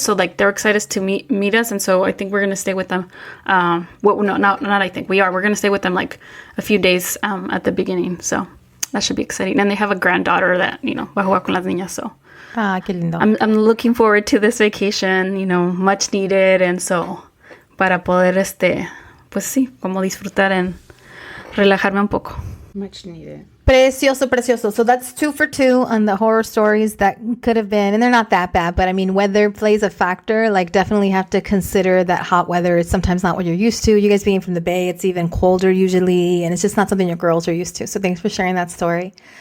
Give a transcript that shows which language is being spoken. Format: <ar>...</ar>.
<en>So like they're excited to meet us. And so I think we're gonna stay with them. We're gonna stay with them like a few days at the beginning. So that should be exciting. And they have a granddaughter that</en> <es>va a jugar con las niñas.</es> <en>So</en> <es>qué lindo.</es> <en>I'm looking forward to this vacation. Much needed, and so</en> <es>para poder pues sí, como disfrutar and relajarme un poco.</es> <en>Much needed.</en> <es>Precioso, precioso.</es> <en>So that's 2 for 2 on the horror stories that could have been, and they're not that bad, but I mean, weather plays a factor. Like, definitely have to consider that hot weather is sometimes not what you're used to. You guys being from the Bay, it's even colder usually, and it's just not something your girls are used to. So thanks for sharing that story.</en>